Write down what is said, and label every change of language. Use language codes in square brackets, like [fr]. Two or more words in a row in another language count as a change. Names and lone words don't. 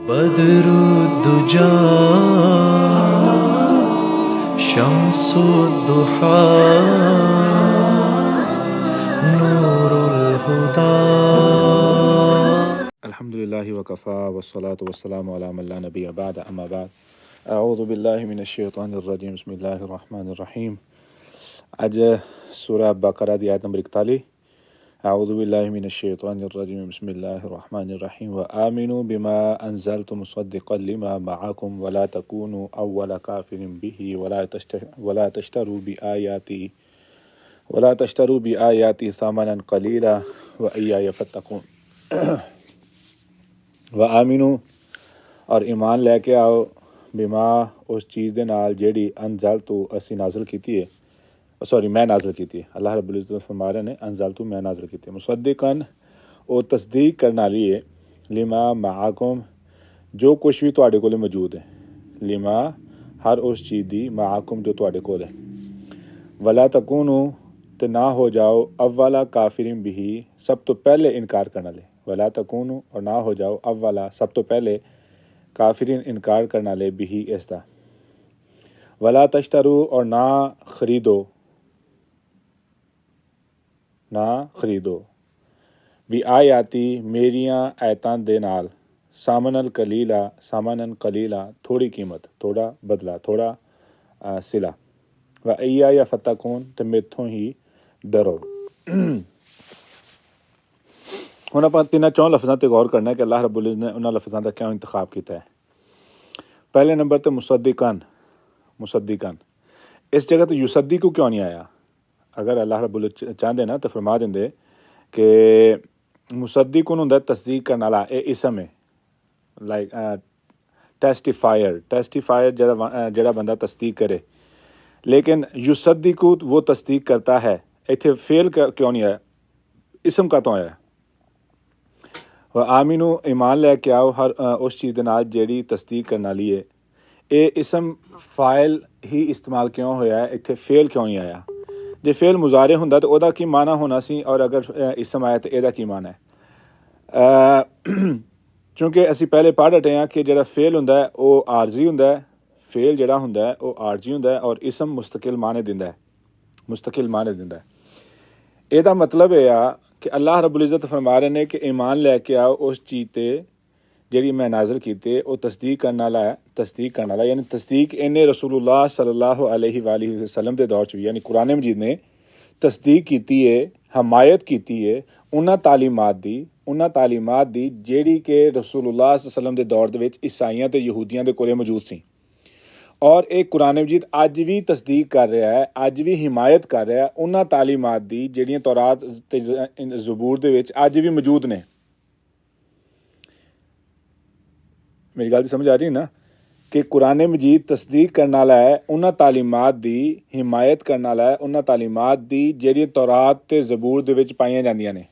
[ar] بدر الدجى شمس الضحى نور الهدى. الحمد للہ وکفا والصلاة والسلام علی من لا نبی بعد اما بعد اعوذ باللہ من الشیطان الرجیم بسم اللہ الرحمن الرحیم. [pa] اج سورہ بقرہ دی آیت نمبر 41. [ar] اعوذ باللہ من الشیطان الرجیم بسم اللہ الرحمن الرحیم وآمنوا بما انزلت مصدقا لما معکم ولا تکونوا اول کافر به ولا تشتروا بآیاتی ثمنا قلیلا وإیای فاتقون. [pa] وآمنوا اور ایمان لے کے آؤ بما اس چیز دے نال جیڑی انزلتو اسی نازل کیتی ہے، میں نازل کیتی ہے. اللہ رب العزت فرما رہے نے انزلتو میں نازل کیتی ہے. مصدقاً او تصدیق کرنا لیے [ar] لما معاکم [pa] جو کچھ بھی تواڈے کول موجود ہے، لما ہر اس چیز دی معاکم جو تواڈے کول ہے. [ar] ولا تکونوا [pa] تے نہ ہو جاؤ [ar] اولا کافرین [pa] بھی سب تو پہلے انکار کرنا لے. [ar] ولا تکونوا [pa] اور نہ ہو جاؤ اولا سب تو پہلے کافرین انکار کرنا لے بھی اس دا. [ar] ولا تشترو [pa] اور نہ خریدو بھی آیاتی میریاں آیتاں دے نال [ar] سامنن قلیلا [pa] تھوڑی قیمت، تھوڑا بدلہ، تھوڑا صلہ. [ar] وَإِيَّايَ فَاتَّقُونَ [pa] تے میتھوں ہی ڈرو. ہن آپ تیناں چوں لفظاں تے غور کرنا ہے کہ اللہ رب العزت نے انہاں لفظاں دا کیوں انتخاب کیتا ہے. پہلے نمبر تے مصدقاً اس جگہ تے یصدق کیوں نہیں آیا؟ اگر اللہ رب العزت چاہندے نا تو فرما دیندے کہ مصدقن ہوندا تصدیق کرنے والا، اے اسم ہے، [en] like testifier [pa] جڑا بندہ تصدیق کرے. لیکن یصدق وہ تصدیق کرتا ہے، ایتھے فعل کیوں نہیں آیا، اسم کا تو آیا. آمینو ایمان لے کے آؤ ہر اس چیز دے نال جیڑی تصدیق کرنے والی ہے. اے اسم فاعل ہی استعمال کیوں ہویا ہے، ایتھے فعل کیوں نہیں آیا؟ جے فعل مضارع ہوندا تو اودا کی معنی ہونا سی، اور اگر اسم آیا تو ایدا کی معنی ہے؟ چونکہ اسی پہلے پڑھ ہٹے ہیں کہ جڑا فعل ہوندا ہے او عارضی ہوندا ہے. فعل جڑا ہوندا ہے او عارضی ہوندا ہے اور اسم مستقل معنی دیندا ہے. ایدا مطلب ہے کہ اللہ رب العزت فرما رہے نے کہ ایمان لے کے آؤ اس چیز تے جیڑی میں نازل کیتے او تصدیق کرنے والا یعنی تصدیق انہیں رسول اللہ [ar] صلی اللہ علیہ وآلہ وسلم [pa] دے دور چ بھی، یعنی قرآن مجید نے تصدیق کیتی ہے، حمایت کیتی ہے انہاں تعلیمات دی جیڑی کہ رسول اللہ [ar] صلی اللہ علیہ وسلم [pa] دے دور دے وچ عیسائیاں تے یہودیاں دے کولے موجود سی. اور ایک قرآن مجید اج بھی تصدیق کر رہا ہے، اج بھی حمایت کر رہا ہے انہاں تعلیمات دی جیڑیاں تورات تے زبور دے وچ اج بھی موجود نے. میری گل سمجھ آ رہی نا کہ قرآن مجید تصدیق کرنے والا ہے انہاں تعلیمات دی، حمایت کرنے والا ہے انہاں تعلیمات دی جیڑی تورات تے زبور دے وچ پائیاں جاندیاں نے.